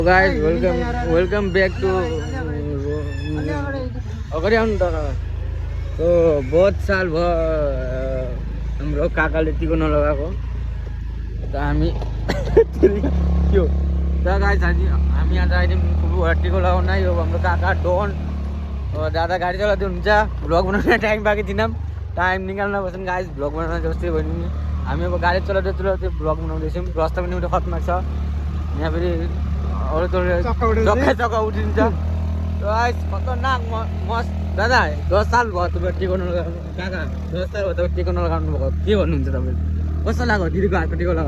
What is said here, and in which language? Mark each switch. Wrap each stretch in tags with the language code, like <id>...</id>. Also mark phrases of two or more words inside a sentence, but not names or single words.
<en>guys welcome back to</en> <ne>अगाडि आउनु त</ne> <hi>तो बहुत साल</hi> <ne>भयो हाम्रो काकाले टिको नलगाएको त हामी त्यो त गाइस हामी आज आइदियौँ टिको लगाउन यो हाम्रो काका डोन दादा गाडी चलाउँदै हुन्छ भ्लग बनाउने टाइम बाँकी थिएन टाइम निकाल्न बस्छन् गाइस भ्लग बनाउन जस्तै भयो नि हामी अब गाडी चलाउँदै भ्लग बनाउँदैछौँ रस्ता पनि एउटा खतरनाक छ यहाँ फेरि अरू चक्का उठिन्छ खतरनाक मस्त दादा 10 साल भयो तपाईँ टिको नलगाउनु काका 10 साल भयो तपाईँ टिको नलगाउनु भएको के भन्नुहुन्छ तपाईँ कस्तो लाग्यो दिदीको हातको टिको लगाएर</ne>